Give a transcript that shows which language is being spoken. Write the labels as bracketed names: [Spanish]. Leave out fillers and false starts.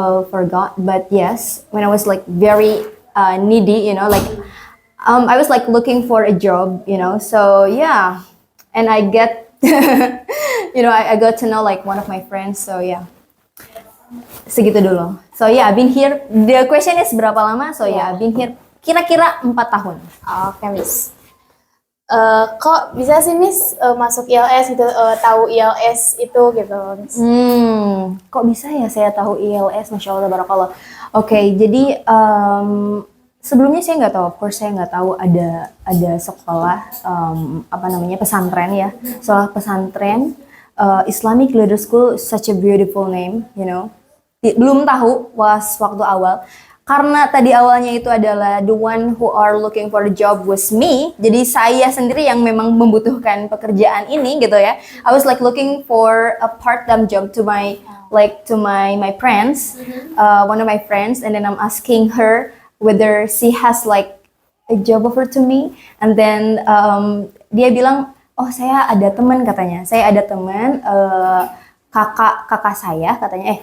[English] Forgot, but yes, when I was like very needy, I was like looking for a job, so yeah, and I get, I got to know like one of my friends, so yeah, [Indonesian] segitu dulu. [English] So yeah, I've been here. The question is [Indonesian] berapa lama? [English] So yeah, I've been here [Indonesian] kira-kira 4 tahun. Oke, Miss. Kok bisa sih Miss masuk ILS gitu, tahu ILS itu gitu Miss? Kok bisa ya saya tahu ILS, Masya Allah, Barakallah. Oke, jadi sebelumnya saya nggak tahu, of course saya nggak tahu ada sekolah pesantren ya, sekolah pesantren Islamic Leader School, [English] such a beautiful name, [Indonesian] belum tahu waktu awal. Karena tadi awalnya itu adalah [English] the one who are looking for a job was me. [Indonesian] Jadi saya sendiri yang memang membutuhkan pekerjaan ini gitu ya. [English] I was like looking for a part-time job to my friends, one of my friends, and then I'm asking her whether she has like a job offer to me, and then [Indonesian] dia bilang, oh saya ada teman katanya. Saya ada teman kakak saya katanya.